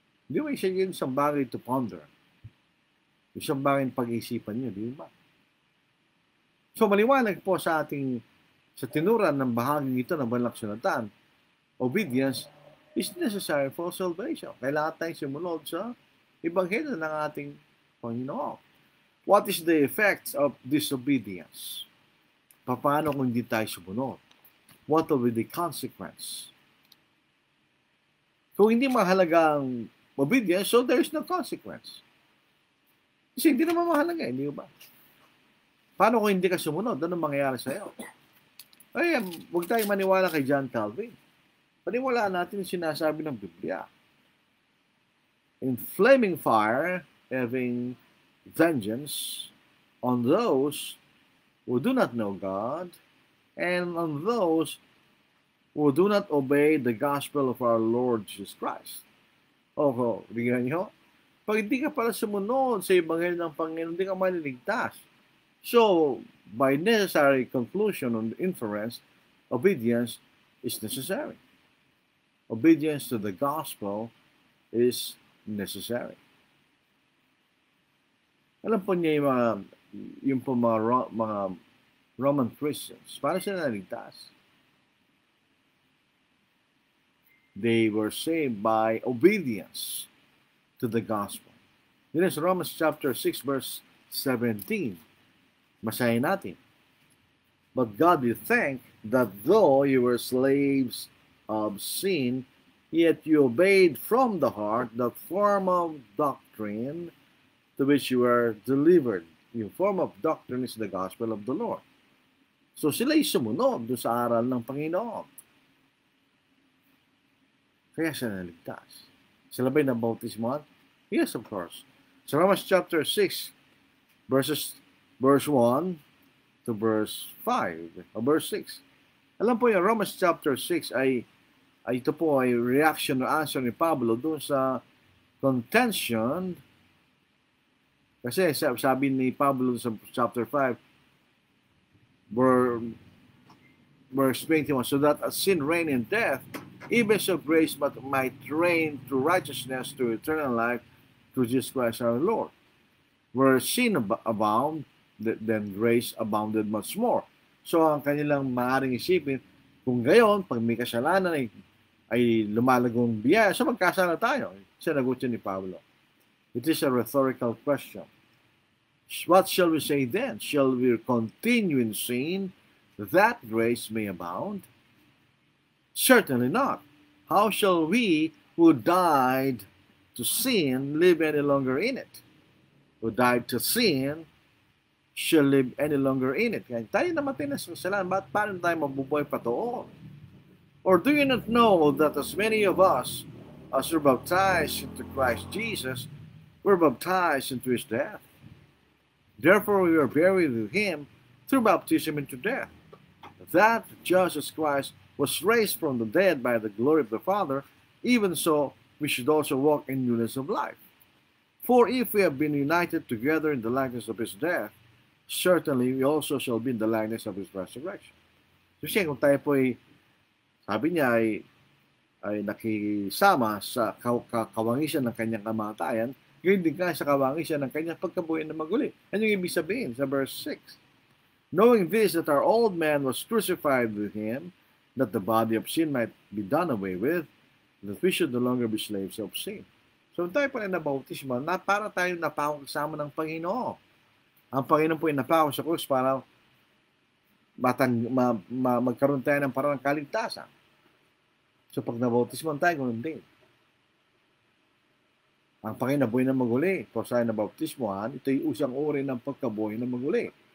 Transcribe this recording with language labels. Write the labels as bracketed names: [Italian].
[Filipino] Di ba isa yun isang bagay to ponder? Isang bagay ng pag-iisipan nyo, di ba? So maliwanag po sa tinuran ng bahaging ito ng banal na kasulatan, [English] obedience is necessary for salvation. [Filipino] Kailangan tayong sumunod sa Ebanghelyo ng ating Panginoon. [English] What is the effect of disobedience? [Filipino] Paano kung hindi tayo sumunod? [English] What will be the consequence? [Filipino] Kung hindi mahalaga ang obedience, [English] so there is no consequence. [Filipino] Kasi hindi naman mahalaga, hindi ba? Paano kung hindi ka sumunod? Ano mangyayari sa'yo? Ay, huwag tayong maniwala kay John Calvin. Paniwalaan natin yung sinasabi ng Biblia. [English] In flaming fire, having vengeance on those who do not know God, and on those who do not obey the gospel of our Lord Jesus Christ. [Filipino] Oho, bigyan nyo? Pag hindi ka pala sumunod sa Ebanghelyo ng Panginoon, hindi ka maliligtas. [English] So, by necessary conclusion on the inference, obedience is necessary. Obedience to the gospel is necessary. [Filipino] Alam po niya yung mga Roman Christians, paano sila naligtas? [English] They were saved by obedience to the gospel. This is Romans chapter 6 verse 17. [Filipino] Basahin natin. [English] But God we thank that though you were slaves of sin, yet you obeyed from the heart the form of doctrine to which you were delivered. Yung form of doctrine is the gospel of the Lord. [Filipino] So sila'y sumunod doon sa aral ng Panginoon. Kaya sila naligtas. Sila ba'y nabautismohan? [English] Yes, of course. So Romans chapter 6, verse 1 to verse 5, or verse 6. [Filipino] Alam po yung Romans chapter 6 ay ito po ay [English] reaction or answer [Filipino] ni Pablo doon sa contention. Kasi sabi ni Pablo sa [English] chapter 5, verse 21, so that as sin reigned in death, even so grace might reign through righteousness to eternal life through Jesus Christ our Lord. Where sin abound, then grace abounded much more. [Filipino] So ang kanilang maaaring isipin, kung gayon, pag may kasalanan ay lumalagong biyaya, so magkasala tayo. Sinagot yun ni Pablo. [English] It is a rhetorical question. What shall we say then? Shall we continue in sin that grace may abound? Certainly not. how shall we who died to sin live any longer in it? Who died to sin shall live any longer in it. [Filipino] Kaya tayo namatay na sa kasalanan, paano tayo mabubuhay pa doon? [English] Or do you not know that as many of us as were baptized into Christ Jesus were baptized into his death? Therefore we were buried with him through baptism into death, that just as Christ was raised from the dead by the glory of the Father, even so we should also walk in newness of life. For if we have been united together in the likeness of his death, certainly we also shall be in the likeness of his resurrection. [Filipino] Kasi kung tayo po sabi niya ay nakisama sa kawangisan ng kanyang kamatayan, gayon din ka sa kawangisan ng kanyang pagkabuhay na maguli. Ano yung ibig sabihin sa verse 6? [English] Knowing this, that our old man was crucified with him, that the body of sin might be done away with, that we should no longer be slaves of sin. [Filipino] So tayo pa rin nabautismo, para tayo napako kasama ng Panginoon. Ang Panginoon po ay napako sa krus para magkaroon tayo ng parang kaligtasan. So pag nabautismo tayo, ganoon din. Ang Panginoon nabuhay na maguli. Kung sa'yo na bautismohan, ito yung usang uri ng pagkabuhay na maguli.